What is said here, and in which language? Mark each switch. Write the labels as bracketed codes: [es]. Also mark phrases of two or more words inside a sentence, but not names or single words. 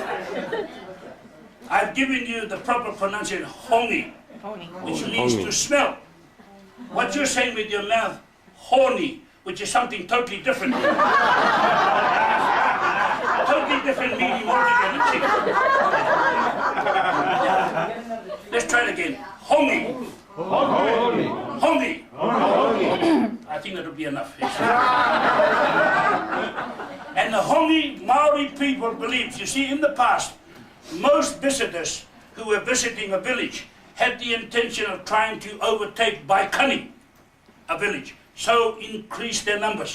[en] I've given you the proper pronunciation, hongi, which means to smell. What you're saying with your mouth, horny, which is something totally different. Totally different meaning altogether. Let's try it again. Hongi. Hongi. I think that'll be enough. And the hongi Maori people believe, you see, in the past, most visitors who were visiting a village had the intention of trying to overtake by cunning a village, so increase their numbers.